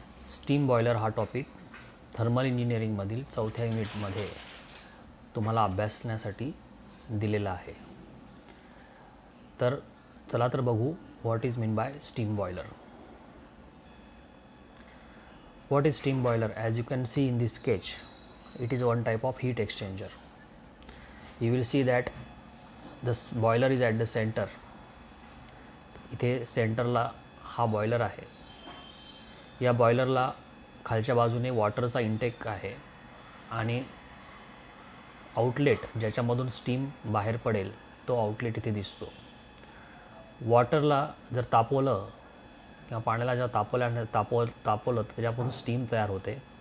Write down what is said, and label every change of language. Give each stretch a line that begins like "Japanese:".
Marathi: Steam boiler हा topic thermal इंजिनिअरिंगमधील 4थ्या युनिटमध्ये तुम्हाला अभ्यासण्यासाठी दिलेला आहे. तर चला तर बघू
English: What is mean by steam boiler. What is steam boiler? As you can see in this sketch, it is one type of heat exchanger. You will see that the boiler is at the center.
Marathi: इथे सेंटरला हा boiler आहे. या बॉयलरला खालच्या बाजूने वॉटरचा intake आहे आणि outlet ज्याच्यामधून स्टीम बाहेर पडेल तो आउटलेट इथे दिसतो. वॉटरला जर तापवलं किंवा पाण्याला जर तापवलं त्याच्यापासून स्टीम तयार होते.